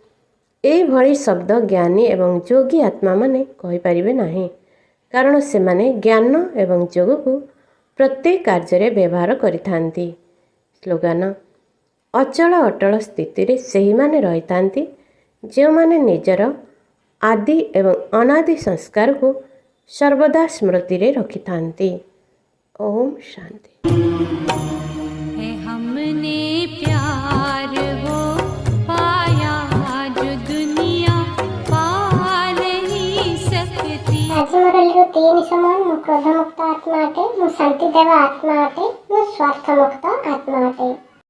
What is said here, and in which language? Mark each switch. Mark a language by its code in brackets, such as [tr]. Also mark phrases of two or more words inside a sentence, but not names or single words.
[or] ଏଇଭଳି ଶବ୍ଦ ଜ୍ଞାନୀ ଏବଂ ଯୋଗୀ ଆତ୍ମାମାନେ କହିପାରିବେ ନାହିଁ, କାରଣ ସେମାନେ ଜ୍ଞାନ ଏବଂ ଯୋଗକୁ ପ୍ରତ୍ୟେକ କାର୍ଯ୍ୟରେ ବ୍ୟବହାର କରିଥାନ୍ତି। ସ୍ଲୋଗାନ, ଅଚଳ ଅଟଳ ସ୍ଥିତିରେ ସେହିମାନେ ରହିଥାନ୍ତି ଯେଉଁମାନେ ନିଜର ଆଦି ଏବଂ ଅନାଦି ସଂସ୍କାରକୁ ସର୍ବଦା ସ୍ମୃତିରେ ରଖିଥାନ୍ତି। ଓମ୍ ଶାନ୍ତି। [hi] हमने प्यार वो पाया जो दुनिया पा नहीं सकती। [or] ଆଜି ମୋର ଲିରୁ 3 ସମୟ ମୁଁ କ୍ରୋଧମୁକ୍ତ ଆତ୍ମା ଅଟେ, ମୁଁ ଶାନ୍ତି ଦେବା ଆତ୍ମା ଅଟେ, ମୁଁ ସ୍ୱାର୍ଥମୁକ୍ତ ଆତ୍ମା ଅଟେ।